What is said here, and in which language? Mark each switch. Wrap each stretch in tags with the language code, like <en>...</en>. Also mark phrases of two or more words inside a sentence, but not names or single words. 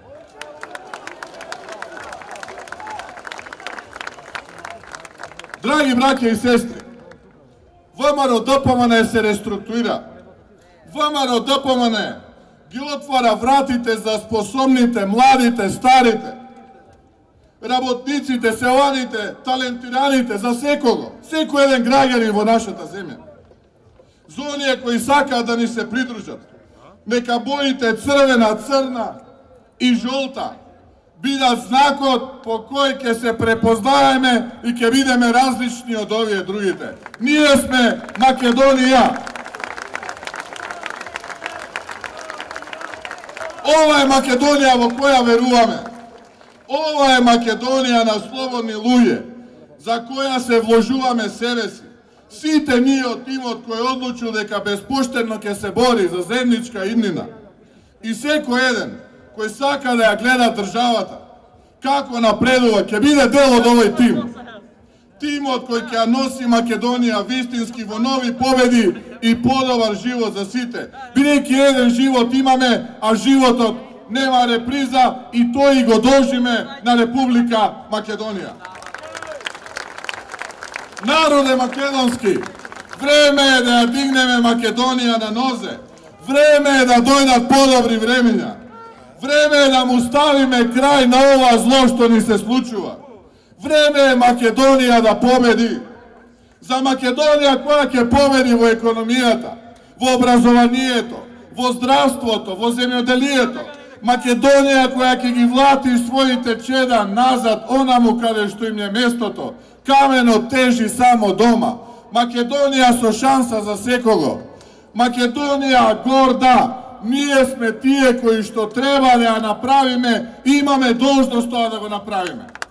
<mk>Драги браќа и сестри, ВМРО ДПМН се реструктурира. ВМРО ДПМН ги отвара вратите за способните, младите, старите, работниците, селаните, талентираните, за секого, секој еден граѓанин во нашата земја. za onije koji saka da ni se pridružat. Neka bojite crvena, crna i žolta bila znakot po koji ke se prepoznajeme i ke videme različni od ovije drugite. Nije sme Makedonija. Ova je Makedonija vo koja verujeme. Ova je Makedonija na slobodni luje, za koja se vložuvame sevesi. Site nije od tim od koje odluču deka bezpošteno ke se bori za zemljička imnina. I seko jedan koji saka da ja gleda državata, kako napreduva, ke bide del od ovoj tim. Tim od koji ke nosi Makedonija vistinski vo novi pobedi i podobar život za site. Bireki jedan život imame, a život nema repriza i to i go dožime na Republika Makedonija. Narode makedonski, vreme je da ja digneme Makedonija na noze. Vreme je da dojdat podobri vremenja. Vreme je da mu stavime kraj na ova zlo što ni se slučuva. Vreme je Makedonija da pobedi. Za Makedonija koja ke pobedi vo ekonomijata, vo obrazovanijeto, vo zdravstvoto, vo zemljodelijeto. Makedonija koja ke gi vlati svojite čeda nazad onamu kada što im je mjesto to. Kameno teži samo doma. Makedonija so šansa za sekogo. Makedonija gorda. Nije sme tije koji što treba da ja napravime, imame dužnost to da go napravime.</mk>